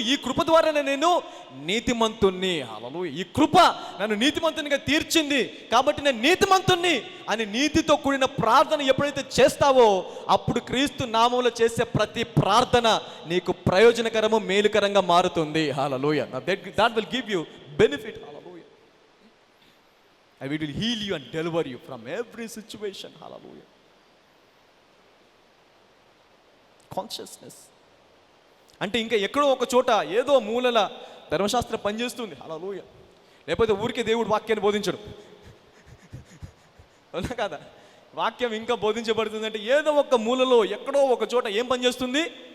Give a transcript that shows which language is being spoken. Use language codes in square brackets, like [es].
[te] ఈ కృప ద్వారానే నేను నీతిమంతుణ్ణి. హల్లెలూయా. ఈ కృప నన్ను నీతిమంతునిగా తీర్చింది కాబట్టి నేను నీతిమంతుణ్ణి అని నీతితో కూడిన ప్రార్థన ఎప్పుడైతే చేస్తావో అప్పుడు క్రీస్తు నామములో చేసే ప్రతి ప్రార్థన నీకు ప్రయోజనకరము, మేలుకరంగా మారుతుంది. హల్లెలూయా. [en] That will give you benefit. Hallelujah. I will heal you and deliver you from every situation. Hallelujah. [te] Consciousness అంటే ఇంకా ఎక్కడో ఒక చోట ఏదో మూలల ధర్మశాస్త్రం పనిచేస్తుంది. హల్లెలూయా. లేకపోతే ఊరికే దేవుడు వాక్యాన్ని బోధించడు. అవునా కదా? వాక్యం ఇంకా బోధించబడుతుంది అంటే ఏదో ఒక మూలలో ఎక్కడో ఒక చోట ఏం పనిచేస్తుంది?